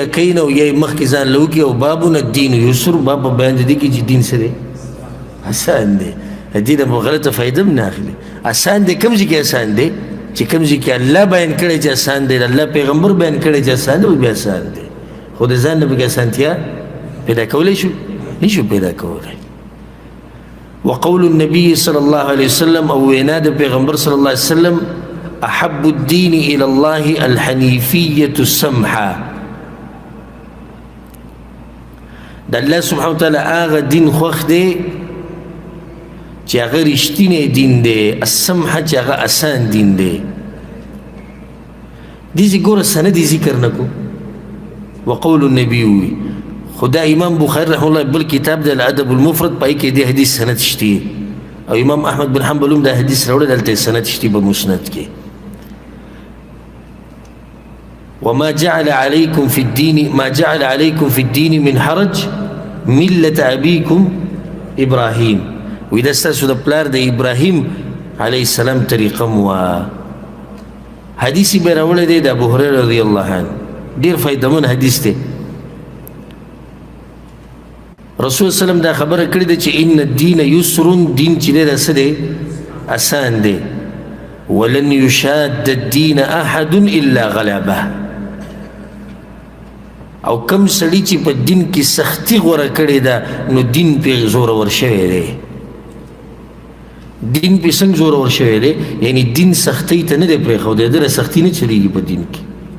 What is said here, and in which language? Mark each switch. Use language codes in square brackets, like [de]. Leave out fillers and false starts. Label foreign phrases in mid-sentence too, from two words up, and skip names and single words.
[ps] کوي نه او یا یې مخکې ځان له وکړي او بابون [ar] الدین یسر [ps] باب په بیان د دې کې چې دین څه دی آسان دی دې نه غلطه فایده هم نه اخلي آسان دی کوم ځای کې آسان دی چې کوم ځای کې الله بیان کړی چې آسان دی الله پیغمبر بیان کړی چې آسان دی بیا آسان دی خو د ځان نه پکې آسانتیا پیدا کولی شو نشو پیدا کولی [ar] وقول النبي صلى الله عليه وسلم [ps] او وینا د پیغمبر [ar] صلی الله علیه وسلم احب الدین الى الله الحنیفیة السمحة [ps] د الله سبحانه وتعالی هغه دین خوښ دی چې هغه رښتینی دین دی السمحه چې هغه آسان دین دی دې ګوره سند ذکر نه کو [ar] وقول النبي [ps] وي خدا امام بخاری رحمه الله بل کتاب د الادب المفرد پای کې د حدیث سند شته او امام احمد بن حنبل هم د حدیث راوړل دلته سند شته په مسند کې [ar] وما جعل عليكم في الدين من حرج ملة أبيكم إبراهيم وإذا [ps] استاسو د پلار د ابراهيم [ar] عليه السلام [ps] طریقه مو حدیث به راوړی دی د ابو هريره [ar] رضی الله عنه [ps] ډیر فائدمن حدیث دی رسول سلام دا خبره کړې ده چې [ar] ان الدين يسر [ps] دین چې دی څه دی آسان دی [ar] ولن يشاد الدين احد الا غلبه [ps] او کم سړی چې په دین کې سختی غوره کړې ده نو دین پې زورور شوی دی دین پې څنګه زورور شوی دی یعنی دین سختۍ ته نه دی پرېښودی دله سختي نه چلیږي په دین کې